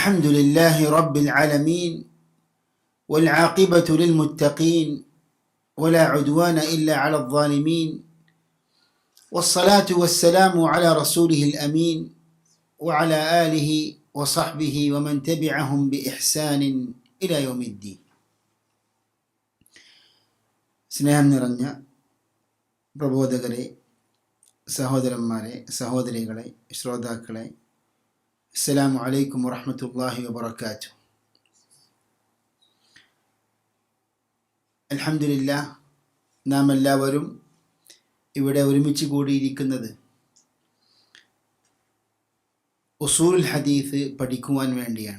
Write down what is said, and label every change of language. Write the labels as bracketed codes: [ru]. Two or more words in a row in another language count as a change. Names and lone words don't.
[ar] الحمد لله رب العالمين والعاقبة للمتقين ولا عدوان إلا على الظالمين والصلاة والسلام على رسوله الأمين وعلى آله وصحبه ومن تبعهم بإحسان إلى يوم الدين. [ml] സ്നേഹം നിറഞ്ഞ പ്രബോധകരെ, സഹോദരന്മാരെ, സഹോദരികളെ, ശ്രോതാക്കളെ, [ar] السلام عليكم ورحمة الله وبركاته. [ml] അൽഹംദുലില്ലാഹ്, നാം എല്ലാവരും ഇവിടെ ഒരുമിച്ച് കൂടിയിരിക്കുന്നത് [ar] أصول الحديث [ml] പഠിക്കുവാൻ വേണ്ടിയാണ്.